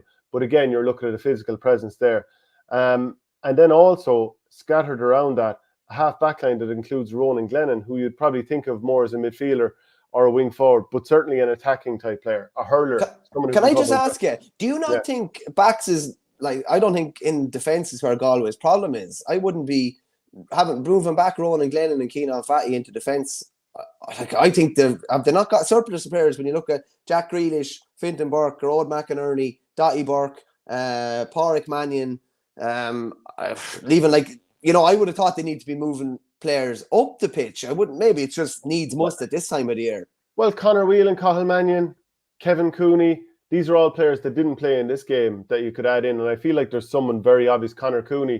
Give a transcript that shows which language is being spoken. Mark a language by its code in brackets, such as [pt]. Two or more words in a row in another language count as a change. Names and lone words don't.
[en] But again, you're looking at a physical presence there. And then also, scattered around that, a half-back line that includes Ronan Glennon, who you'd probably think of more as a midfielder or a wing forward, but certainly an attacking type player, a hurler. Can I just ask you, do you not think backs is, I don't think in defence is where Galway's problem is. I wouldn't be moving back Ronan Glennon and Keenan Fahy into defence. I think have they not got surplus of players when you look at Jack Grealish, Fintan Burke, Gerard McInerney, Daithí Burke, Pádraig Mannion, even I would have thought they need to be moving players up the pitch. I wouldn't. Maybe it just needs must at this time of the year. Well, Conor Whelan, Cathal Mannion, Kevin Cooney, these are all players that didn't play in this game that you could add in. And I feel like there's someone very obvious, Conor Cooney.